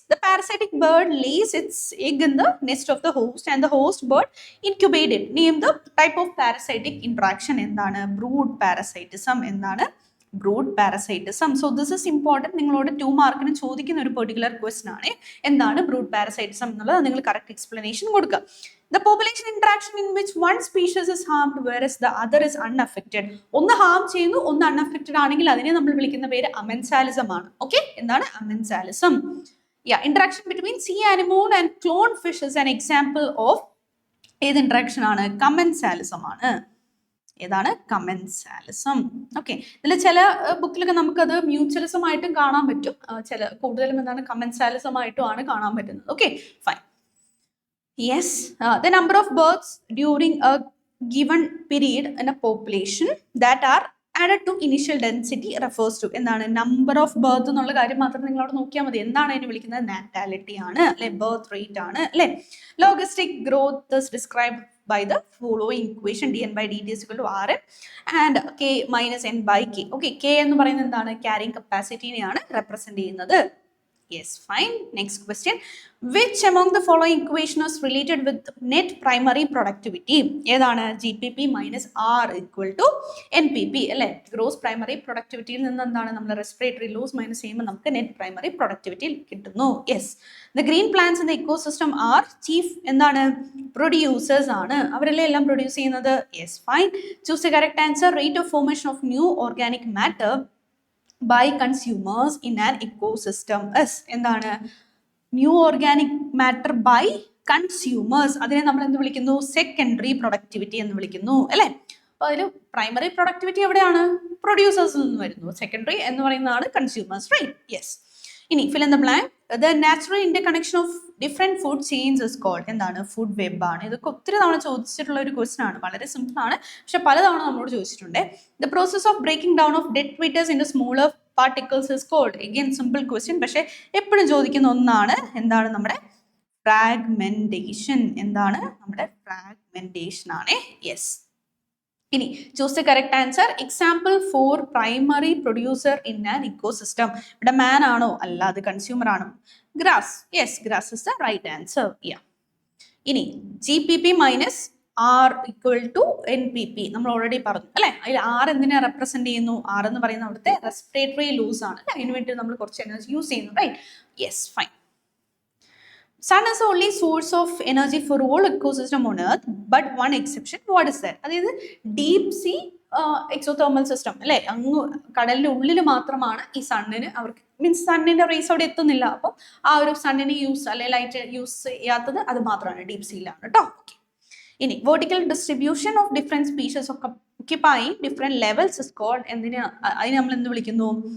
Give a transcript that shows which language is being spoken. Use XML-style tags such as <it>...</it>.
<en>The parasitic bird lays its egg in the nest of the host and the host bird incubated. Name the type of parasitic interaction. എന്താണ്? Brood parasitism. എന്താണ്? Brood parasitism. So this is important.</en> <ml>നിങ്ങളോട് 2 മാർക്കിന് ചോദിക്കുന്ന ഒരു particular question ആണ്. എന്താണ് brood parasitism എന്നുള്ളത് നിങ്ങൾ കറക്റ്റ് എക്സ്പ്ലനേഷൻ കൊടുക്കുക.</ml> <en>The population interaction in which one species is harmed whereas the other is unaffected.</en> <ml>ഒന്ന് ഹാം ചെയ്യുന്നു, ഒന്ന് അൺഅഫക്റ്റഡ് ആണെങ്കിൽ അതിനെ നമ്മൾ വിളിക്കുന്ന പേര് അമെൻസാലിസം ആണ്. ഓക്കെ, എന്താണ്? അമെൻസാലിസം.</ml> <en>interaction between sea anemone and clown fish is an example of</en> <ml>ഏത് ഇന്ററാക്ഷൻ ആണ്? കമൻസാലിസം ആണ്. ഏതാണ്? കമൻസാലിസം. ഓക്കെ, ഇതിൽ ചില ബുക്കിലൊക്കെ നമുക്കത് മ്യൂച്വലിസം ആയിട്ടും കാണാൻ പറ്റും, ചില കൂടുതലും എന്താണ്? കമൻസാലിസം ആയിട്ടും ആണ് കാണാൻ പറ്റുന്നത്. Okay, fine.</ml> <en>Yes, the number of births during a given period in a population that are added to initial density refers to.</en> <ml>എന്താണ്? നമ്പർ ഓഫ് ബർത്ത് എന്നുള്ള കാര്യം മാത്രം നിങ്ങൾ അവിടെ നോക്കിയാൽ മതി. എന്താണ് അതിനെ വിളിക്കുന്നത്? നാറ്റാലിറ്റി ആണ് അല്ലെ? ബർത്ത് റേറ്റ് ആണ് അല്ലെ?</ml> <en>Logistic growth is described by the following equation. dn by dt is equal to rn and k minus n by k.</en> <ml>Okay, k എന്ന് പറയുന്നത് എന്താണ്? ക്യാരിങ് കപ്പാസിറ്റിനെയാണ് റെപ്രസെന്റ് ചെയ്യുന്നത്.</ml> <en>Yes, fine. Next question. Which among the following equation is related with net primary productivity? ഏതാണ്? GPP minus R equal to NPP അല്ലേ?</en> <ml>Gross primary പ്രൊഡക്ടിവിറ്റിയിൽ നിന്ന് എന്താണ്? നമ്മൾ respiratory loss minus ചെയ്യുമ്പോൾ നമുക്ക് നെറ്റ് പ്രൈമറി പ്രൊഡക്ടിവിറ്റി കിട്ടുന്നു. Yes.</ml> <en>the green plants in the ecosystem are chief</en> <ml>എന്താണ്? Producers ആണ്. അവരല്ലേ എല്ലാം പ്രൊഡ്യൂസ് ചെയ്യുന്നത്. Yes, fine.</ml> <en>Choose the correct answer. Rate of formation of new organic matter by consumers in an ecosystem is. എന്താണ്? New organic matter by consumers.</en> <ml>അതിനെ നമ്മൾ എന്ത് വിളിക്കുന്നു? സെക്കൻഡറി പ്രൊഡക്ടിവിറ്റി എന്ന് വിളിക്കുന്നു അല്ലെ? അപ്പൊ അതിൽ പ്രൈമറി പ്രൊഡക്ടിവിറ്റി എവിടെയാണ്? പ്രൊഡ്യൂസേഴ്സിൽ നിന്ന് വരുന്നു. സെക്കൻഡറി എന്ന് പറയുന്നതാണ് കൺസ്യൂമേഴ്സ്. Right, yes.</ml> <en>ഇനി fill in the blank. The natural interconnection of different food chains is called.</en> <ml>എന്താണ്? ഫുഡ് വെബ് ആണ്. ഇതൊക്കെ ഒത്തിരി തവണ ചോദിച്ചിട്ടുള്ള ഒരു ക്വസ്റ്റൻ ആണ്. വളരെ സിമ്പിൾ ആണ്, പക്ഷെ പലതവണ നമ്മളോട് ചോദിച്ചിട്ടുണ്ട്.</ml> <en>The process of breaking down of dead atoms into smaller particles is called? Again, simple question.</en> <ml>പക്ഷേ എപ്പോഴും ചോദിക്കുന്ന ഒന്നാണ്. എന്താണ് നമ്മുടെ fragmentation? എന്താണ് നമ്മുടെ fragmentation ആണ്.</ml> <en>Yes. ഇനി choose the correct answer. Example for primary producer in an ecosystem.</en> <ml>ഇവിടെ man ആണോ? അല്ല, അത് consumer ആണോ?</ml> <en>Grass. Yes, grass is the right answer. Yeah. ഇനി GPP minus R equal to NPP.</en> <ml>നമ്മൾ ഓൾറെഡി പറഞ്ഞു അല്ലെ. അതിൽ R എന്തിനെ റെപ്രസെന്റ് ചെയ്യുന്നു? R എന്ന് പറയുന്ന അവിടുത്തെ റെസ്പിറേറ്ററി ലൂസ് ആണ്. അതിന് വേണ്ടി നമ്മൾ കുറച്ച് എനർജി യൂസ് ചെയ്യുന്നു, right? Yes, fine.</ml> <en>Sun is the only source of energy for all ecosystem on earth, but one exception. What is that?</en> <ml>അതായത് ഡീപ് സീ എക്സോതെർമൽ സിസ്റ്റം അല്ലെ, അങ്ങ് കടലിന്റെ ഉള്ളിൽ മാത്രമാണ് ഈ സണ്ണിന് അവർക്ക് മീൻസ് സണ്ണിന്റെ റേസ് അവിടെ എത്തുന്നില്ല. അപ്പം ആ ഒരു സണ്ണിന് യൂസ് അല്ലെ ലൈറ്റ് യൂസ് ചെയ്യാത്തത് അത് മാത്രമാണ് ഡീപ് സീയിലാണ് കേട്ടോ.</ml> <en>ഇനി vertical distribution of different species occupying different levels is called</en> <ml>എന്തിനാ? അതിനെ നമ്മൾ എന്ത് വിളിക്കുന്നു?</ml>